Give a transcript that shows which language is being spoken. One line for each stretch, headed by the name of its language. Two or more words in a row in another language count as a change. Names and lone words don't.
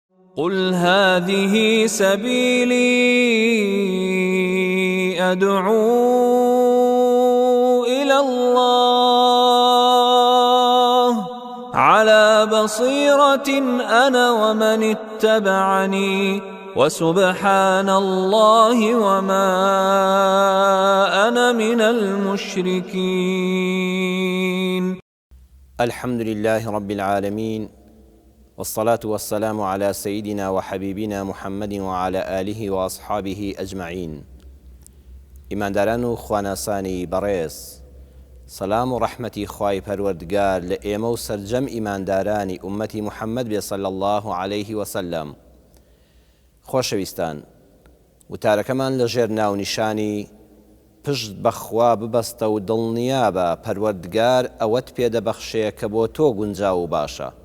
Arabic: قل هذه سبيلي أدعو إلى الله على بصيرة أنا ومن اتبعني وسبحان الله وما أنا من المشركين. الحمد لله رب العالمين، والصلاة والسلام على سيدنا وحبيبنا محمد وعلى آله وأصحابه أجمعين.
Central Kurdish: ئیمانداران و خواناسانی بەڕێز، سەلام و ڕەحمەتی خوای پەروەردگار لە ئێمە و سەرجەم ئیماندارانی ئومەتی محەممەد بێ
Arabic: صلی الله عليه وسلم.
Central Kurdish: خۆشەویستان، وتارەکەمان لەژێر ناونیشانی پشت بەخوا ببەستە و دڵنیا بە پەروەردگار ئەوەت پێدەبەخشێ کە بۆ تۆ گونجاو و باشە.